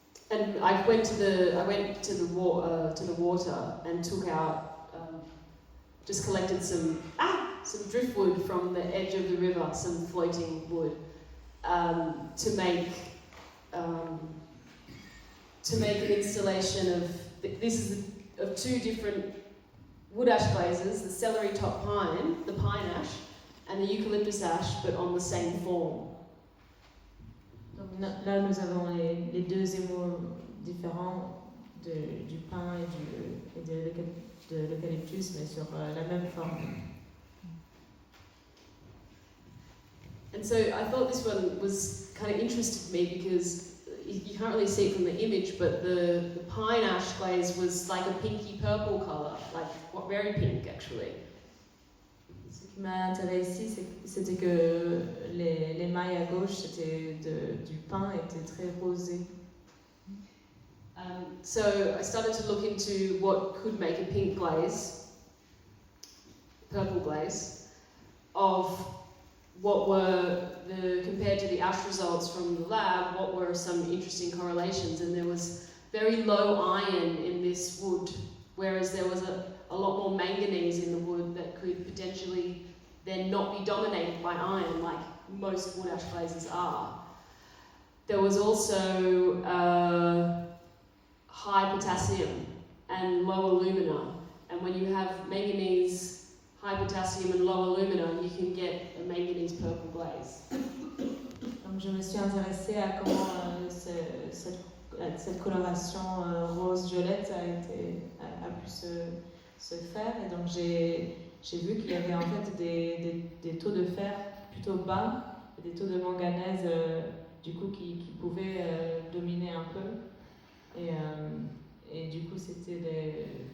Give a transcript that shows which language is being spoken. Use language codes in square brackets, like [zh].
[en] And I went to the water and took out, just collected some driftwood from the edge of the river, some floating wood, to make an installation of of two different wood ash glazes: the celery top pine, the pine ash, and the eucalyptus ash, but on the same form. [fr] Donc là, nous avons les deux émaux différents du pin et de l'eucalyptus, mais sur la même forme. [en] And so I thought this one was kind of interested me because you can't really see it from the image, but the pine ash glaze was like a pinky purple colour, like very pink actually. [fr] Ce qui m'a intéressé, c'était que les mailles à gauche, c'était du pain, étaient très rosé. [en] So I started to look into what could make a pink glaze, purple glaze, of what were compared to the ash results from the lab, what were some interesting correlations. And there was very low iron in this wood, whereas there was a lot more manganese in the wood that could potentially then not be dominated by iron like most wood ash glazes are. There was also high potassium and low alumina, and when you have manganese, high potassium and low alumina, you can get a manganese purple glaze. [fr] Donc je me suis intéressée à comment cette coloration rose-violette a pu se faire, et donc j'ai vu qu'il y avait en fait des taux de fer plutôt bas et des taux de manganèse du coup qui pouvaient dominer un peu, et du coup c'était